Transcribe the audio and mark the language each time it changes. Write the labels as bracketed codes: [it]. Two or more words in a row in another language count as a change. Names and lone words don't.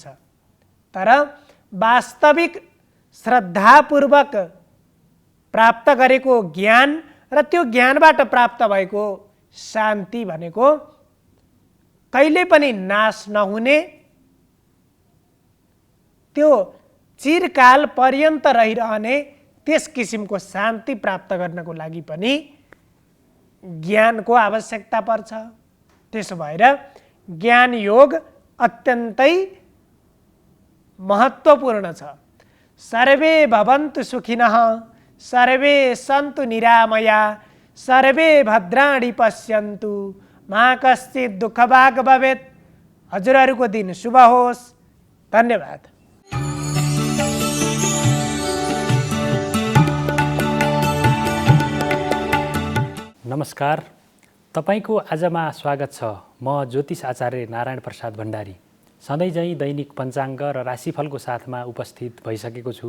[ne] तर वास्तविक श्रद्धापूर्वक प्राप्त गरेको ज्ञान र त्यो ज्ञानबाट प्राप्त भएको शान्ति भनेको कहिले पनि नाश नहुने, त्यो चिरकाल पर्यन्त रहिरहने त्यस किसिमको शान्ति प्राप्त गर्नको लागि पनि ज्ञानको आवश्यकता पर्छ। त्यसो भएर ज्ञान योग अत्यन्तै महत्त्वपूर्ण छ। [sa] सर्वे भवन्तु सुखिनः, सर्वे सन्तु निरामया, सर्वे भद्राणि पश्यन्तु, मा कश्चित् दुःखभाग् भवेत्। [ne] हजुरहरूको दिन शुभ होस्। धन्यवाद। नमस्कार, तपाईको आजमा स्वागत छ। म ज्योतिष आचार्य नारायण प्रसाद भण्डारी सधैँ झैँ दैनिक पञ्चाङ्ग र राशिफलको साथमा उपस्थित भइसकेको छु।